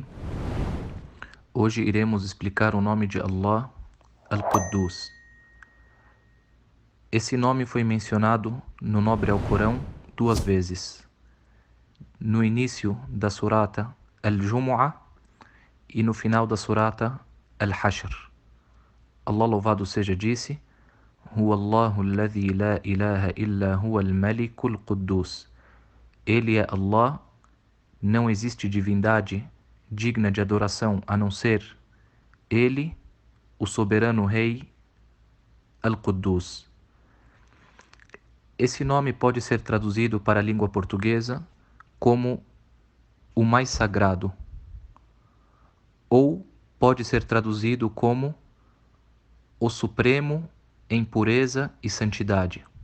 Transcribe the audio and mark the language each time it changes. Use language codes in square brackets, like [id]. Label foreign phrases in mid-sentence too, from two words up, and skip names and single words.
[pt] Hoje iremos explicar o nome de Allah, Al-Quddus. Esse nome foi mencionado no nobre Alcorão 2 vezes. No início da surata Al-Jumu'ah e no final da surata Al-Hashr. Allah louvado seja disse: [ar] هو الله الذي لا إله إلا هو الملك القدوس. [pt] Ele é Allah. Não existe divindade digna de adoração a não ser Ele, o soberano Rei Al-Quddus. Esse nome pode ser traduzido para a língua portuguesa como o mais sagrado, ou pode ser traduzido como o supremo em pureza e santidade.